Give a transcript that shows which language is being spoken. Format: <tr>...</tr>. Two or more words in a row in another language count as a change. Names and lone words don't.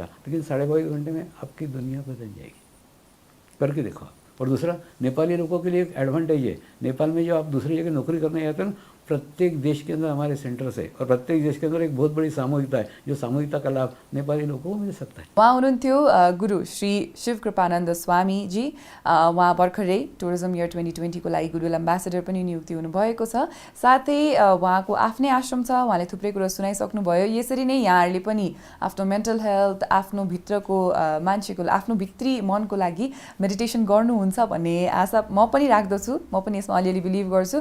<hi>लेकिन 22.5 घंटे में आपकी दुनिया बदल जाएगी, करके देखो। और दूसरा, नेपाली लोगों के लिए एक एडवांटेज है, नेपाल में जो आप दूसरी जगह नौकरी करने जाते हैं ना, प्रत्येक देश के अंदर हमारे सेंटर्स है और प्रत्येक देश के अंदर एक बहुत बड़ी सामूहिकता है, जो सामूहिकता का लाभ नेपाली लोगों को मिल सकता है।</hi> <ne>उहाँ हुनुहुन्थ्यो गुरु श्री शिव कृपानन्द स्वामीजी। उहाँ भर्खरै</ne> <en>tourism year</en> <ne>2020 को लागि गुरुल एम्बेसेडर पनि नियुक्ति हुनुभएको छ। साथै उहाँको आफ्नै आश्रम छ, उहाँले थुप्रै कुरा सुनाइसक्नुभयो। यसरी नै यहाँहरूले पनि आफ्नो</ne> <en>mental health,</en> <ne>आफ्नो भित्रको मान्छेको आफ्नो भित्री मनको लागि मेडिटेसन गर्नुहुन्छ भन्ने आशा म पनि राख्दछु, म पनि यसमा अलिअलि बिलिभ गर्छु।</ne>